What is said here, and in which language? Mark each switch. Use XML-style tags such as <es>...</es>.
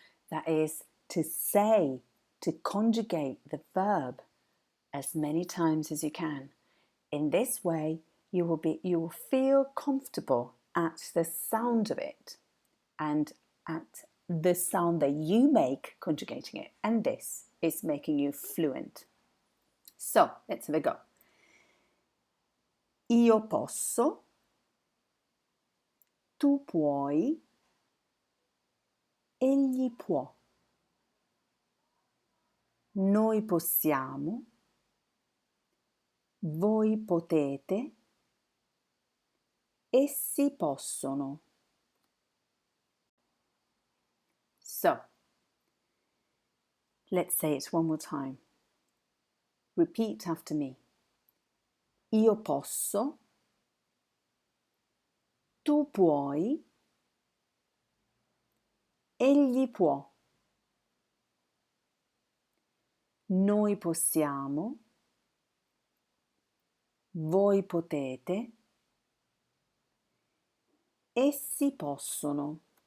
<en>That is to say, to conjugate the verb as many times as you can. In this way, you will feel comfortable at the sound of it and at the sound that you make conjugating it. And this is making you fluent. So, let's have a go.</en> <it>Io posso, tu puoi, egli può. Noi possiamo, voi potete, essi possono.</it> <en>So, let's say it one more time. Repeat after me.</en> <it>Io posso, tu puoi, egli può. Noi possiamo, voi potete, essi possono.</it>